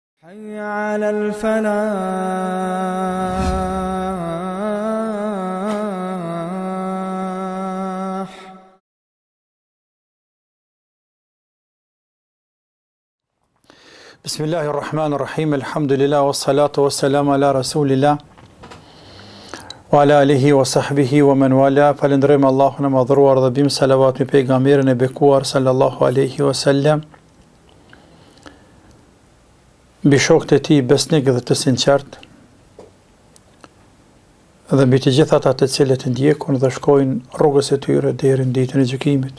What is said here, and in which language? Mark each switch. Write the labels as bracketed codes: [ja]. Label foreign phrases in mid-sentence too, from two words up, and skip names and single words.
[ar] حي على الفلاح. بسم الله الرحمن الرحيم الحمد لله والصلاة والسلام على رسول الله وعلى آله وصحبه ومن والاه. [sq] Falënderojmë Allahun e madhëruar dhe bim salavat me pejgamberin e bekuar [ar] صلى الله عليه وسلم, [sq] mbi shokët e tij besnik dhe të sinqert, dhe mbi të gjithat ata të cilët ndjekun dhe shkojnë rrugës e tyre deri në ditën e gjykimit.